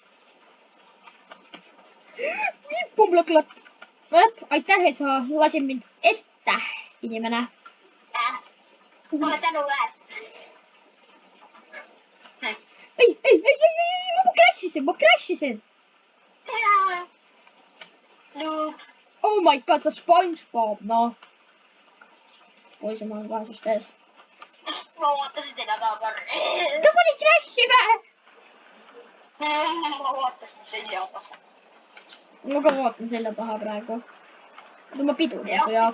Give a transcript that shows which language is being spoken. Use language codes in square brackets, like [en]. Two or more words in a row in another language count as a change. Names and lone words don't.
[et] Pumblaklat. Aitäh, et sa lasid mind ette, inimene. Pole tänu väärt. Ei, ma crashisin. Noob. [en] Oh my god, [et] sa SpongeBob, noh. Poisi, ma olen kohe sust ees. Ma vaatasin teile taha korra. Ta pani crash'i või? Ma vaatasin selja taha. Ma ka vaatan selja taha praegu. Ma piduri su jaoks.